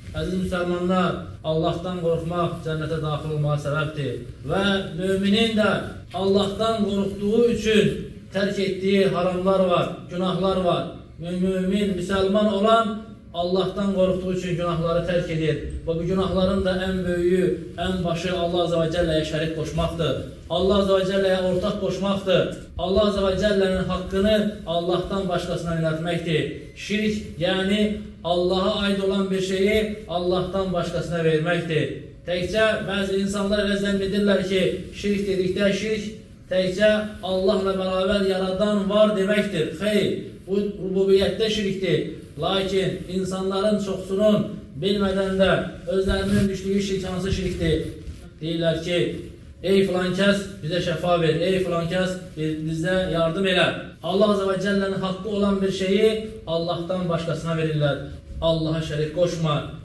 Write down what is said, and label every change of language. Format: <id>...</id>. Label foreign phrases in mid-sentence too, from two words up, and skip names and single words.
<az>Əziz müsəlmanlar, Allahdan qorxmaq cənnətə daxil olmağa səbəbdir. Və müminin də Allahdan qorxduğu üçün tərk etdiyi haramlar var, günahlar var. Mümin, müsəlman olan Allahdan qorxduğu üçün günahları tərk edir. Və bu günahların da ən böyüyü, ən başı</az> <ar>الله عزّ وجلّ'ye</ar> <az>şərik qoşmaqdır.</az> <ar>الله عزّ وجلّ'ye</ar> <az>ortaq qoşmaqdır.</az> <ar>الله عزّ وجلّ'nin</ar> <az>haqqını Allahdan başqasına yönəltməkdir.</az> <tr>Şirk, yəni Allah'a aid olan bir şeyi Allah'tan başkasına vermektir.</tr> <az>Təkcə bəzi insanlar elə zənn edirlər ki, şirk dedikdə şirk təkcə Allahla beraber yaradan var deməkdir. Xeyr, bu rububiyyətdə şirkdir. Lakin insanların çoxsunun bilmədən də özlərinin düşdüyü şirk hansı şirkdir? Deyirlər ki, ey filan kəs bizə şəfa ver, ey filan kəs bizə yardım elə.</az> <ar>الله عزّ وجلّ'nin</ar> <tr>hakkı olan bir şeyi Allah'tan başkasına verirler.</tr> <az>Allah'a şərik qoşma.</az>